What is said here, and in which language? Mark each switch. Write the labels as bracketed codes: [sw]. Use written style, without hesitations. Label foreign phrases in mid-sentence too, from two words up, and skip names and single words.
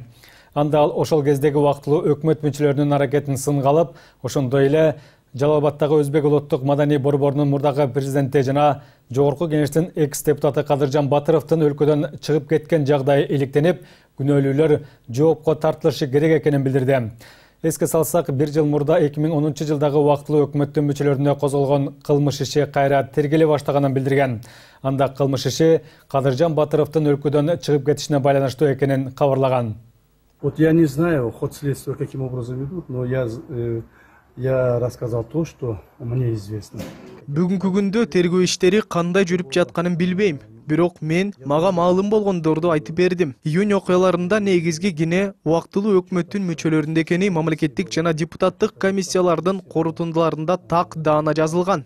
[ky] Анда ал ошол кездеги убактылуу өкмөт мүчөлөрүнүн аракетин сынга алып, ошондой эле Жалал Абадтагы Өзбек улуттук маданий борборунун мурдагы президенти жана Жогорку кеңештин экс-депутаты Кадыржан Батыровдун өлкөдөн чыгып кеткен жагдайы иликтенип, күнөөлүүлөр жоопко тартылышы керек экенин билдирди. Эске салсак, 1 жыл мурда 2010 жылдагы убактылуу өкмөттүн мүчөлөрүнө козголгон кылмыш иши кайра тергеле баштаганын билдирген. Анда кылмыш иши Кадыржан Батыровдун өлкөдөн чыгып кетишине байланыштуу экенин кабарлаган. [ru] Вот я не знаю, ход следствия каким образом идут, но я рассказал то, что мне известно. [ky] Бүгүнкү күндө тергөө иштери кандай жүрүп жатканын билбейм. Бирок мен мага маалым болгондорду айтып бердим. Июнь окуяларында негизги кене убактылуу өкмөттүн мүчөлөрүндө экени мамлекеттик жана депутаттык комиссиялардын корутундуларында так даана жазылган.